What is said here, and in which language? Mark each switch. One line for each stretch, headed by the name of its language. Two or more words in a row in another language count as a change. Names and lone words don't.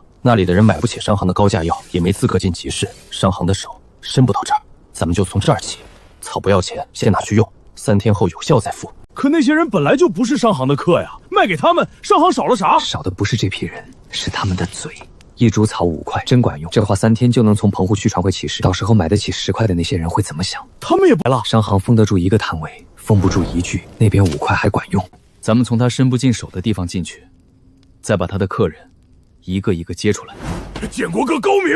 Chinese: 那裡的人買不起商行的高價藥，也沒資格進集市，商行的手伸不到這兒。咱們就從這兒起，草不要錢，先拿去用，3天後有效再付。可那些人本來就不是商行的客呀，賣給他們，商行少了啥？少的不是這批人，是他們的嘴。1 株草5塊，真管用。這話3天就能從棚戶區傳回集市，到時候買得起10塊的那些人會怎麼想？他們也白了。商行封得住1個攤位，封不住1具，那邊5塊還管用。咱們從他伸不進手的地方進去，再把他的客人一個一個接出來。建國哥高明。